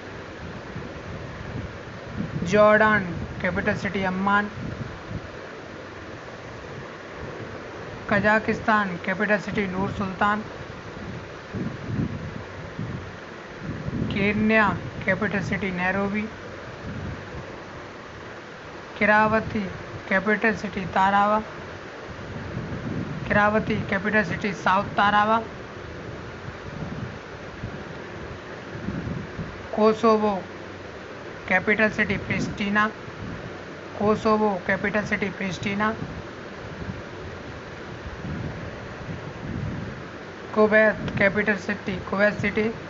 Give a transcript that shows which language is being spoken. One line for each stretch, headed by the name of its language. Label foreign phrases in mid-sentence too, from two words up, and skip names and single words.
English: Jordan, capital city Amman. Kazakhstan, capital city Nur Sultan. Kenya, capital city Nairobi. Kiravati, capital city Tarawa. Kiravati, capital city South Tarawa. Kosovo, capital city Pristina. Kosovo, capital city Pristina. Kuwait, capital city Kuwait City.